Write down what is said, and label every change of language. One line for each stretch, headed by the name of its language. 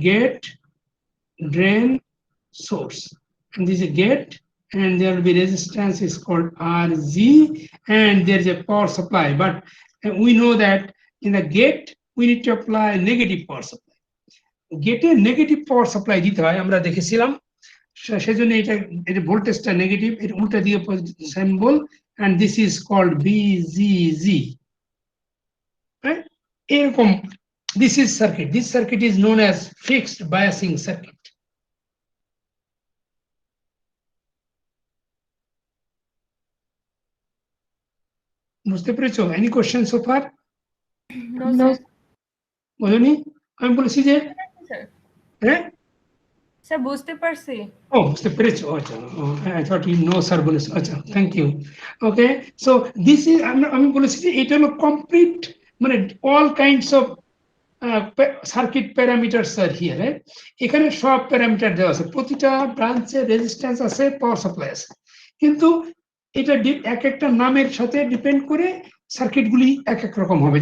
English: Gate, drain, source, and this is a gate, and there will be resistance is called RZ, and there is a power supply. But we know that in the gate we need to apply negative power supply.
Bangla: Gate negative power supply দিতে হয়, আমরা দেখেছিলাম, সেজন্য এটা ভোল্টেজটা negative, এর উল্টা দিয়ে positive symbol,
English: and this is called VGG, right? এরকম this is circuit. This circuit is known as fixed biasing circuit.
Bangla: বুঝতে পেরেছো?
English: Any questions so far? No.
Bangla: বলনি? আমি বলেছি যে হ্যাঁ স্যার বুঝতে পারছি। ও বুঝতে পেরেছো?
English: আচ্ছা, I thought you know sir বলেছো। আচ্ছা, thank you. Okay, so this is
Bangla: আমি বলেছি যে এটা হলো কমপ্লিট, মানে
English: all kinds of circuit parameters are here, right?
Bangla: এখানে সব প্যারামিটার দেওয়া আছে, প্রতিটা ব্রাঞ্চে রেজিস্ট্যান্স আছে, পাওয়ার সাপ্লাই আছে, কিন্তু এটা এক একটা নামের সাথে ডিপেন্ড করে সার্কিটগুলি এক এক রকম হবে।